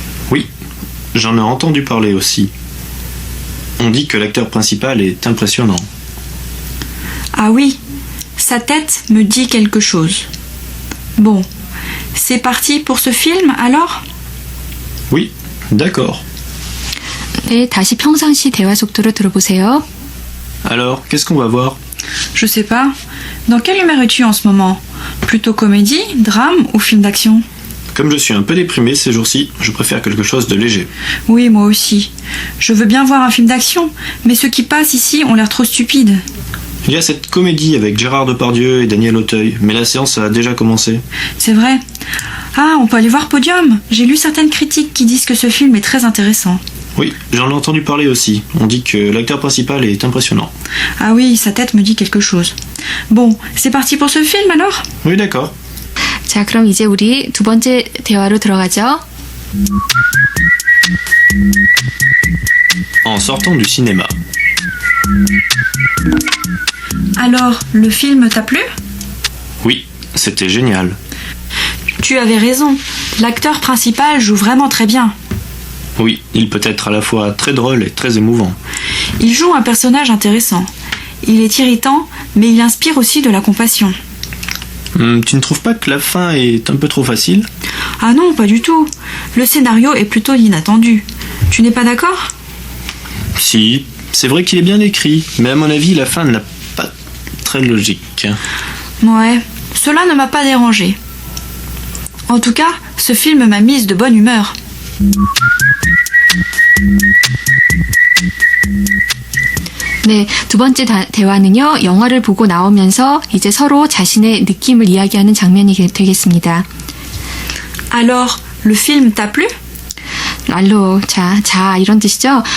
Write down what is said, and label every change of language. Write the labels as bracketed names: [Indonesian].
[French] Oui, j'en ai entendu parler aussi. On dit que l'acteur principal est impressionnant. Ah oui, sa tête me dit quelque chose. Bon, c'est parti pour ce film alors? Oui, d'accord. [Korean] 네, 다시 평상시 대화 속도로 들어보세요. [French] Alors, qu'est-ce qu'on va voir? Je sais pas. Dans quelle humeur es-tu en ce moment? Plutôt comédie, drame ou film d'action? Comme je suis un peu déprimé ces jours-ci, je préfère quelque chose de léger. Oui, moi aussi. Je veux bien voir un film d'action, mais ceux qui passent ici ont l'air trop stupides. Il y a cette comédie avec Gérard Depardieu et Daniel Auteuil, mais la séance a déjà commencé. C'est vrai. Ah, on peut aller voir Podium. J'ai lu certaines critiques qui disent que ce film est très intéressant. Oui, j'en ai entendu parler aussi. On dit que l'acteur principal est impressionnant. Ah oui, sa tête me dit quelque chose. Bon, c'est parti pour ce film alors? Oui, d'accord. [Korean] 자, 그럼 이제 우리 두 번째 대화로 들어가죠. [French] En sortant du cinéma. Alors, le film t'a plu? Oui, c'était génial. Tu avais raison. L'acteur principal joue vraiment très bien. Oui, il peut être à la fois très drôle et très émouvant. Il joue un personnage intéressant. Il est irritant, mais il inspire aussi de la compassion. Tu ne trouves pas que la fin est un peu trop facile? Ah non, pas du tout. Le scénario est plutôt inattendu. Tu n'es pas d'accord? Si, c'est vrai qu'il est bien écrit, mais à mon avis, la fin n'est pas très logique. Ouais, cela ne m'a pas dérangé. En tout cas, ce film m'a mise de bonne humeur. [Korean] 네, 두 번째 대화는요, 영화를 보고 나오면서 이제 서로 자신의 느낌을 이야기하는 장면이 되겠습니다. [French] Alors, le film t'a plu? [Korean] 알로, 자, 이런 뜻이죠.